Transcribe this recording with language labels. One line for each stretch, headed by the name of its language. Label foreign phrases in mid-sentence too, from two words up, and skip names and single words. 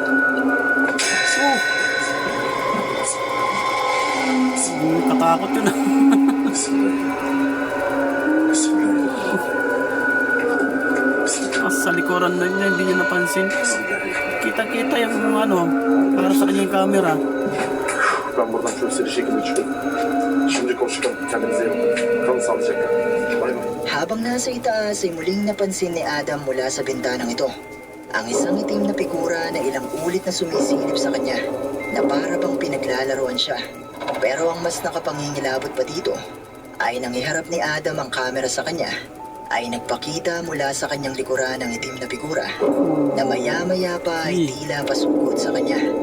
Filipino: Katakot yun ah. Sa likuran na niya, hindi niya napansin. Kita-kita yung ano, para sa kanyang camera.
Turkish: Ben buradan çok seri şekilde çıkıyorum. Şimdi konuşalım. Kendinize iyi bakın. Kalın sağlıcakla. Bay bay.
Filipino: Habang nasa itaas ay muling napansin ni Adam mula sa bintanang ito ang isang itim na figura na ilang ulit na sumisilip sa kanya na para bang pinaglalaroan siya. Pero ang mas nakapangingilabot pa dito ay nang iharap ni Adam ang kamera sa kanya ay nagpakita mula sa kanyang likuran ng itim na figura na maya-maya pa ay tila pasugod sa kanya.